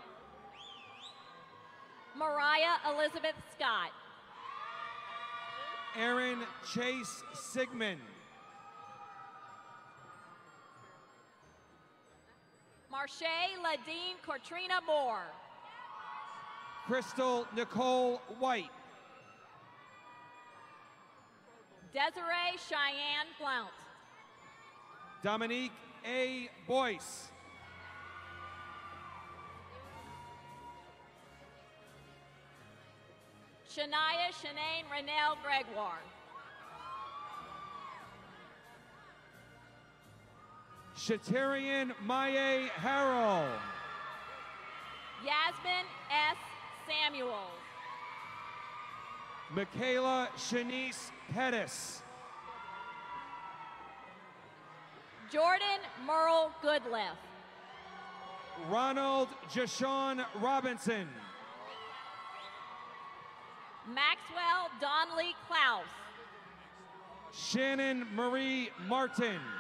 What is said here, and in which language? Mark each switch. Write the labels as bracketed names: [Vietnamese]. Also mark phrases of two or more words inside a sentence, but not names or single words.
[English] Mariah Elizabeth Scott. Aaron Chase Sigmund. Marche Ladine Cortrina Moore. Crystal Nicole White. Desiree Cheyenne Blount. Dominique A. Boyce. Shania Shanane Renelle Gregoire. Shatarian Maye Harrell. Yasmin S. Samuels. Michaela Shanice Pettis. Jordan Merle Goodliff. Ronald Jashawn Robinson. Maxwell Donnelly Klaus. Shannon Marie Martin.